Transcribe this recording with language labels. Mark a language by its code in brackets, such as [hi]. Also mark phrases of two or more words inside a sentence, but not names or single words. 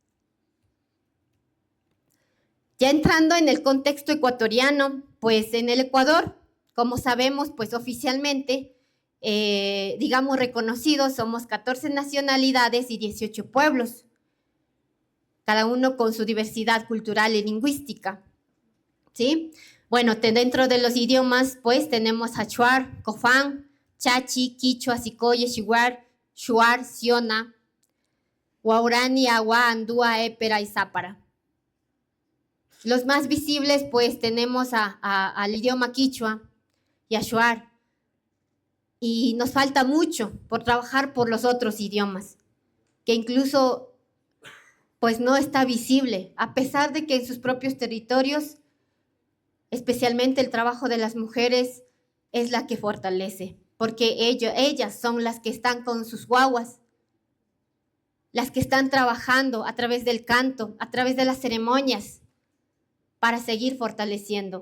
[es] Ya entrando en el contexto ecuatoriano, pues en el Ecuador, como sabemos, pues oficialmente, digamos reconocidos, somos 14 nacionalidades y 18 pueblos, cada uno con su diversidad cultural y lingüística, ¿sí? Bueno, dentro de los idiomas, pues tenemos Achuar, Cofán, Chachi, Quichua, Sicoye, Xiuar, Shuar, Siona, Guaurani, Agua, Andúa, Épera y Zápara. Los más visibles, pues tenemos al idioma quichua, y Achuar. Y nos falta mucho por trabajar por los otros idiomas, que incluso pues no está visible, a pesar de que en sus propios territorios, especialmente el trabajo de las mujeres, es la que fortalece, porque ellas son las que están con sus guaguas, las que están trabajando a través del canto, a través de las ceremonias, para seguir fortaleciendo.